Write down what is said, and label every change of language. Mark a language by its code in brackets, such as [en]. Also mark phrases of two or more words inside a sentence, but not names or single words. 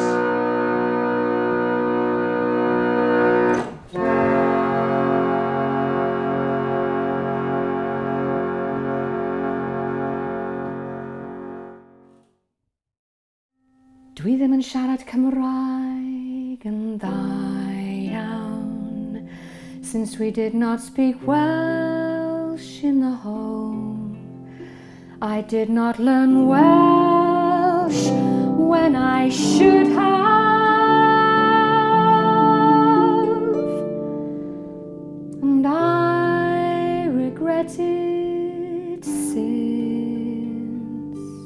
[cy] Dwi ddim yn siarad Cymraeg yn dda iawn, [en] since we did not speak Welsh in the home. I did not learn Welsh when I should have, and I regret it since.